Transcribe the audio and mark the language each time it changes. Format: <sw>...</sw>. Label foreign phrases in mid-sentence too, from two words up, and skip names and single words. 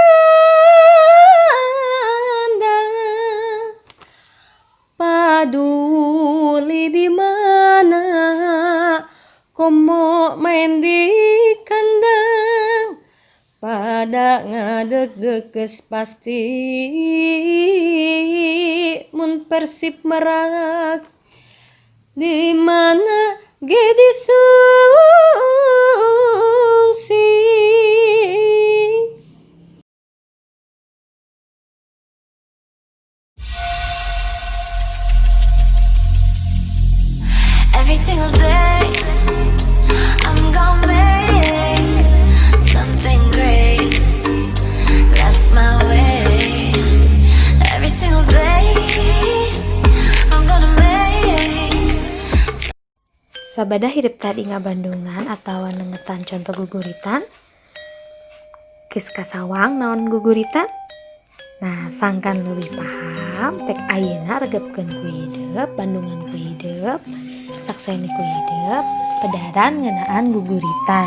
<su>tanda, paduli di mana komo main di kandang, pada ngadeg-deg geus pasti mun Persib merak, di mana ge disungsi.</su> <en>Every single day, I'm gonna make something great. That's my way. Every single day, I'm gonna make.</en> <su>Sabada hidup tadi ngabandungan atawa nengetan contoh guguritan. Geus kasawang naon guguritan? Nah, sangkan leuwih paham pek ayeuna regepkeun ku hidup, bandungan ku hidup, sakseni ku hidup, pedaran ngeunaan guguritan.</su>